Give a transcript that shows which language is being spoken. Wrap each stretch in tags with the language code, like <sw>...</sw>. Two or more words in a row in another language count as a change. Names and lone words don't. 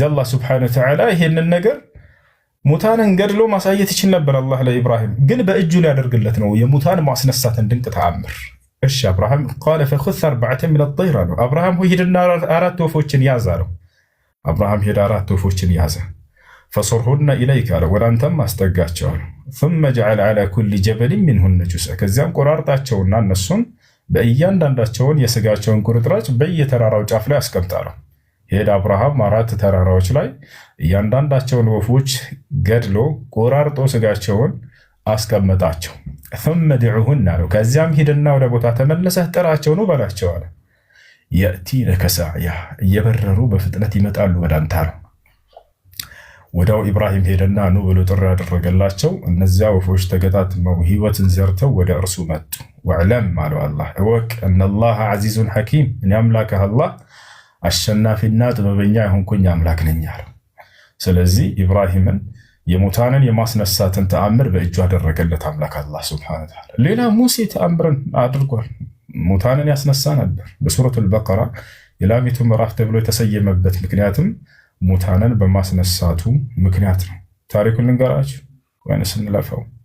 <am>አላህ</am> <ar>سبحانه وتعالى</ar> <am>ይሄንን ነገር ሙታንን ገድሎ ማሳየት ይችል ነበር አላህ ለኢብራሂም፣ ግን በእጁ ሊያደርግለት ነው የሙታን ማስነሳትን ድንቅ ተአምር። እሺ አብርሃም</am> <ar>قال فخذ أربعة من الطير</ar> <am>አለው። አብርሃም ሆይ ሂድና 4 ወፎችን ያዝ አለው። አብርሃም ሄደ 4 ወፎችን ያዘ።</am> <ar>فصرهن إليك</ar> <am>አለው፣ ወደ አንተም አስጠጋቸው አለው።</am> <ar>ثم جعل على كل جبل منهن جزءا</ar> <am>ከዚያም ቆራርጣቸውና እነሱን በእያንዳንዳቸውን የስጋቸውን ቁርጥራጭ በየተራራው ጫፍ ላይ አስቀምጣለሁ። ሄደ አብርሃም 4 ተራራዎች ላይ እያንዳንዳቸውን ወፎች ገድሎ ቆራርጦ ስጋቸውን አስቀመጣቸው።</am> <ar>ثم دعوهن</ar> <am>አለው። ከዚያም ሂድና ወደ ቦታ ተመለሰህ ጥራቸው ነው በላቸው አለ።</am> <ar>يأتينك سعيا</ar> <am>እየበረሩ በፍጥነት ይመጣሉ ወደ አንተ አለው። ወዳው ኢብራሂም ሄደና ኑ ብሎ ጥሪ ያደረገላቸው። እነዚያ ወፎች ተገጣጥመው ህይወትን ዘርተው ወደ እርሱ መጡ። ወዕለም አለው አላህ እወቅ</am> <ar>إن الله عزيز حكيم</ar> <am>እኔ አምላክህ አላህ አሸናፊና ጥበበኛ የሆንኩኝ አምላክ ነኝ አለው። ስለዚህ ኢብራሂምን የሙታንን የማስነሳትን ተአምር በእጁ ያደረገለት አምላክ አላህ</am> <ar>سبحانه وتعالى።</ar> <am>ሌላ ሙሴ ተአምርን አድርጓል። ሙታንን ያስነሳ ነበር። በሱረቱል በቀራ የላሚቱ ምዕራፍ ተብሎ የተሰየመበት ምክንያትም ሙታንን በማስነሳቱ ምክንያት ነው። ታሪኩን ልንገራችሁ ወይንስ እንለፈው?</am>